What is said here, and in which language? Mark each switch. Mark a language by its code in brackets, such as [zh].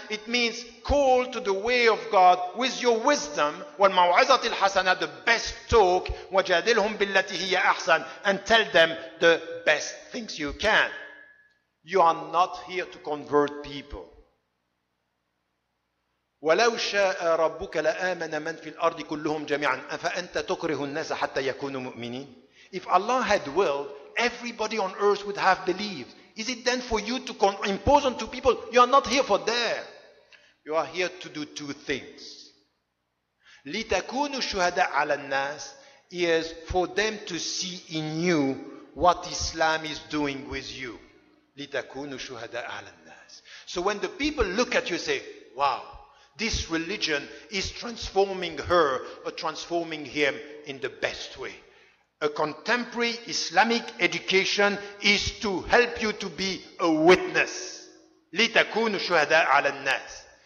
[en] It means call to the way of God with your wisdom. [ar] Wal maw'izati al-hasana, [en] the best talk. [ar] Wajadilhum billati hiya ahsan, [en] and tell them the best things you can. You are not here to convert people. [ar] ولو شاء ربك لآمن من في الأرض كلهم جميعا أفأنت تكره الناس حتى يكونوا مؤمنين. [en] If Allah had willed, everybody on earth would have believed. Is it then for you to impose on two people? You are not here for that. You are here to do two things. [ar] لتكونوا شهداء على الناس [en] is for them to see in you what Islam is doing with you. [ar] لتكونوا شهداء على الناس. [en] So when the people look at you, say, wow, this religion is transforming her or transforming him in the best way. A contemporary Islamic education is to help you to be a witness. [ar] لِتَكُونُوا شُهَدَاءَ عَلَى النَّاسِ.